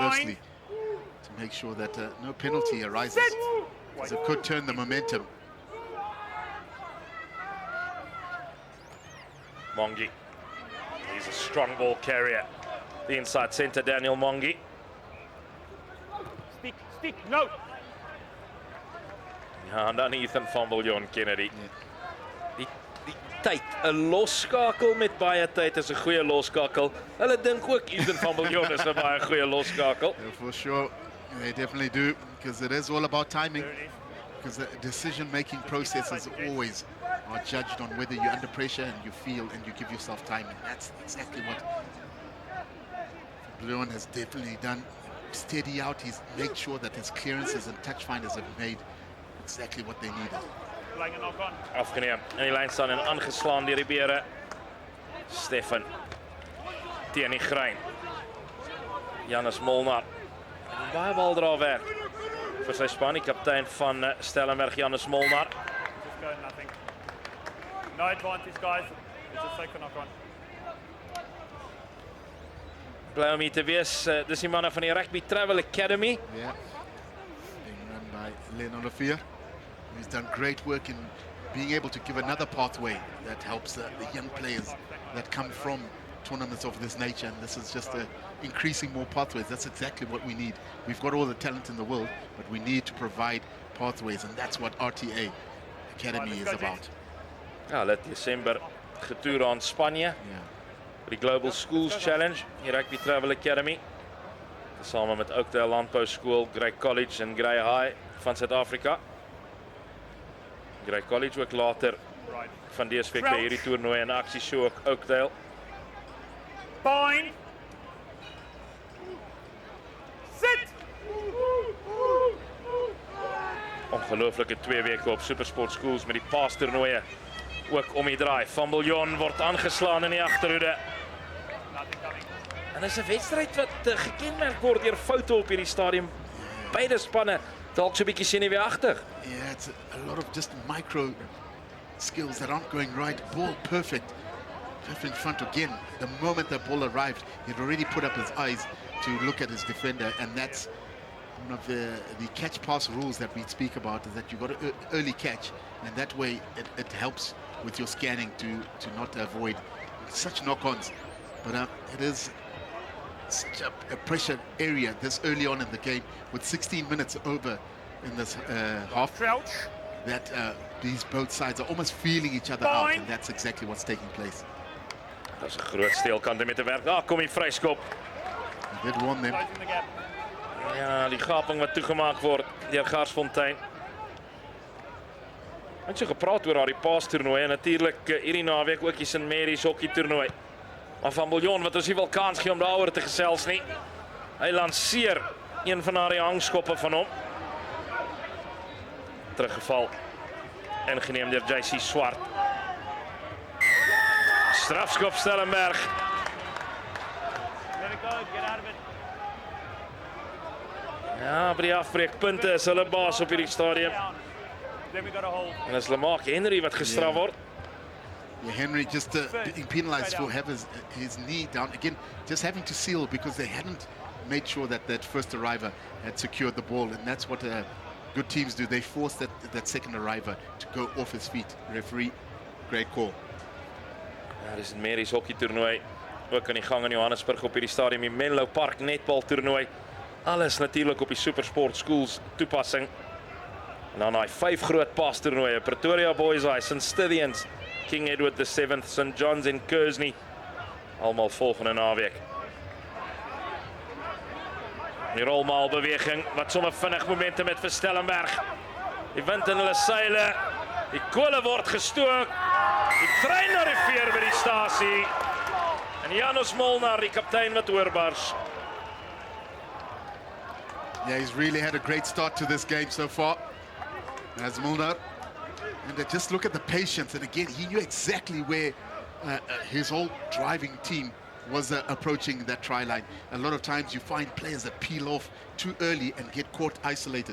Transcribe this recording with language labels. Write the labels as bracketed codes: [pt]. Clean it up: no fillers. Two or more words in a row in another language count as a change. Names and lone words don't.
[en] closely to make sure that no penalty arises, Sit. because it could turn the momentum. Mongi. He's a strong ball carrier. The inside centre, Daniel Mongi. Stick, no. [af] Ja, en dan Ethan van Biljon Kennedy. Die tyd, 'n losskakel met baie tyd is 'n goeie losskakel. Hulle dink ook Ethan van Biljon is 'n baie goeie losskakel. [en] Yeah, for sure, they definitely do, because it is all about timing, There it is. because the decision-making processes always are judged on whether you're under pressure and you feel and you give yourself time, and that's exactly what Leon has definitely done. Steady out, he's made sure that his clearances and touch finders have made exactly what they needed. Playing a knock on. [af] Afgeneem. En die lyn staan en aangeslaan deur die Bere. Stefan teen die grein. Janus Molnar. Baie bal dra werk vir sy span, die kaptein van Stellenberg, Janus Molnar. [en] Just go, nothing. No advantage, guys. It's a second knock on. [af] Bly om hier te wees. Dis die manne van die Rugby Travel Academy. [en] Yeah, being run by Leon Olivier. He's done great work in being able to give another pathway that helps the young players that come from tournaments of this nature, and this is just increasing more pathways. That's exactly what we need. We've got all the talent in the world, but we need to provide pathways, and that's what RTA Academy is about. [af] Ja, hulle het Desember getoer aan Spanje. [en] Yeah. [af] Vir die Global Schools Challenge, die Rugby Travel Academy. Saam met Oakdale Landbou Skool, Grey College en Grey High van Suid-Afrika. Grey College ook later [en] Right. [af] van DSV by hierdie toernooi in aksie, so ook Oakdale. [en] Fine. Sit. [af] Ongelooflike 2 weke op Supersport Schools met die paastoernooie ook om die draai. Van Biljon word aangeslaan in die agterhoede. [en] Nothing coming. [af] En dis 'n wedstryd wat gekenmerk word deur foute op hierdie stadium. Beide spanne dalk so 'n bietjie senuweeagtig. [en] Yeah, it's a lot of just micro skills that aren't going right. Ball perfect. In front again. The moment the ball arrived, he'd already put up his eyes to look at his defender, and that's one of the catch pass rules that we speak about, is that you got to early catch, and that way it helps with your scanning to not avoid such knock-ons. But it is such a pressure area this early on in the game, with 16 minutes over in this half, Crouch. that these both sides are almost feeling each other out, and that's exactly what's taking place. [af] Dis 'n groot steelkant om mee te werk. Daar kom die vryskop. [en] He did warn them. Closing the gap. [af] Ja, die gaping wat toegemaak word deur Garsfontein. Ons het gepraat oor daardie paastoernooi en natuurlik hierdie naweek ook die St Mary's hokkie toernooi. Maar Van Biljon wat ons nie wil kans gee om daaroor te gesels nie. Hy lanceer een van daardie hangskoppe van hom. Teruggeval. Ingeneem deur JC Swart. Strafskop Stellenberg. [en] Let it go. Get out of it. [af] Ja, by die afbreekpunte is hulle baas op hierdie stadium. [en] Down. Then we got to hold. [af] En is Lamar Henry wat gestraf word. [en] Yeah, Henry just being penalized for having his knee down. Again, just having to seal because they hadn't made sure that that first arriver had secured the ball. And that's what good teams do. They force that second arriver to go off his feet. Referee, great call. [af] Ja, dis 'n Mary's hokkie toernooi. Ook aan die gang in Johannesburg op hierdie stadium, die Menlo Park netbal toernooi. Alles natuurlik op die Supersport Schools toepassing. En dan daai 5 groot paastoernooie: Pretoria Boys High, St Stithians, King Edward VII, St John's en Kersney. Almal volgende naweek. Die rolmaal beweging wat sommer vinnig momentum met vir Stellenberg. Die wind in hulle seile. Die kole word gestook. Die trein na die veer by die stasie. En Janus Molnar, die kaptein wat oorbars. [en] Yeah, he's really had a great start to this game so far. As Mulder. And just look at the patience. And again, he knew exactly where his whole driving team was approaching that try line. A lot of times you find players that peel off too early and get caught isolated.